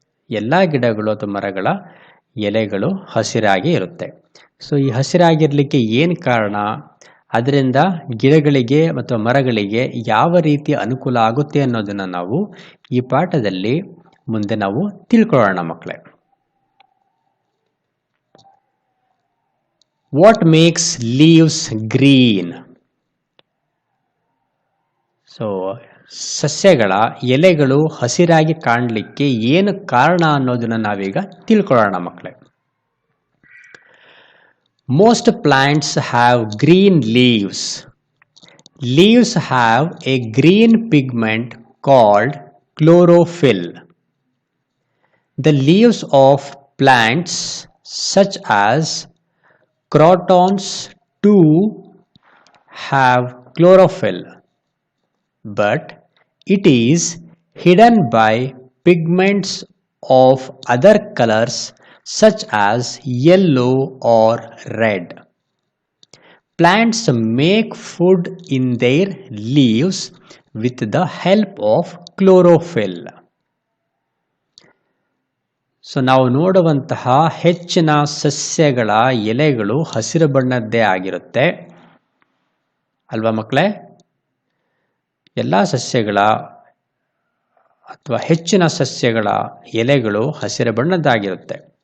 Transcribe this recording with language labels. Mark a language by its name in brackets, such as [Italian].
[Kannada] ಎಲ್ಲ ಗಿಡಗಳು ಅಥವಾ ಮರಗಳ ಎಲೆಗಳು ಹಸಿರಾಗಿ ಇರುತ್ತೆ. ಸೊ ಈ ಹಸಿರಾಗಿರಲಿಕ್ಕೆ ಏನು ಕಾರಣ, ಅದರಿಂದ ಗಿಡಗಳಿಗೆ ಮತ್ತು ಮರಗಳಿಗೆ ಯಾವ ರೀತಿಯ ಅನುಕೂಲ ಆಗುತ್ತೆ ಅನ್ನೋದನ್ನು ನಾವು ಈ ಪಾಠದಲ್ಲಿ ಮುಂದೆ ನಾವು ತಿಳ್ಕೊಳ್ಳೋಣ ಮಕ್ಕಳೇ. [English] What makes leaves green? [Kannada] So ಸಸ್ಯಗಳ ಎಲೆಗಳು ಹಸಿರಾಗಿ ಕಾಣಲಿಕ್ಕೆ ಏನು ಕಾರಣ ಅನ್ನೋದನ್ನ ನಾವೀಗ ತಿಳ್ಕೊಳ್ಳೋಣ ಮಕ್ಕಳೇ. [English] Most plants have green leaves. Leaves have a green pigment called chlorophyll. The leaves of plants such as crotons too have chlorophyll, but it is hidden by pigments of other colors such as yellow or red. Plants make food in their leaves with the help of chlorophyll. [Kannada] So ನಾವು ನೋಡುವಂತಹ ಹೆಚ್ಚಿನ ಸಸ್ಯಗಳ ಎಲೆಗಳು ಹಸಿರು ಬಣ್ಣದ್ದೇ ಆಗಿರುತ್ತೆ ಅಲ್ವಾ ಮಕ್ಕಳೇ? ಎಲ್ಲ ಸಸ್ಯಗಳ ಅಥವಾ ಹೆಚ್ಚಿನ ಸಸ್ಯಗಳ ಎಲೆಗಳು ಹಸಿರು ಬಣ್ಣದ್ದಾಗಿರುತ್ತೆ.